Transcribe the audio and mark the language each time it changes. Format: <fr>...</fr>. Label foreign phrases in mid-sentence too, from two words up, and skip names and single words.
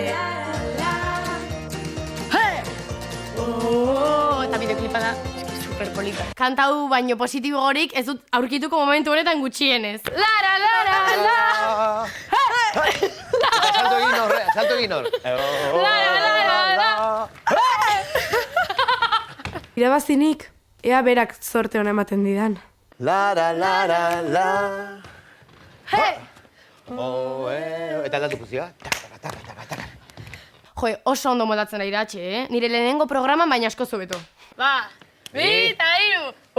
<eu>Eta bideoklipa da, eski superpolita. Kanta hau baino positibo gorik ez dut aurkituko momentu honetan gutxienez. Lara, lara, la! Salto egin hor. Lara, lara, la! Irabazinik, ea berak zorte hona ematen didan. Lara, lara, la. Eta aldatu guztia. Jo, oso ondo moldatzen da Iratxe, eh? Nire lehenengo programan baina asko zubeto. Ba, bi eta hiru!</eu>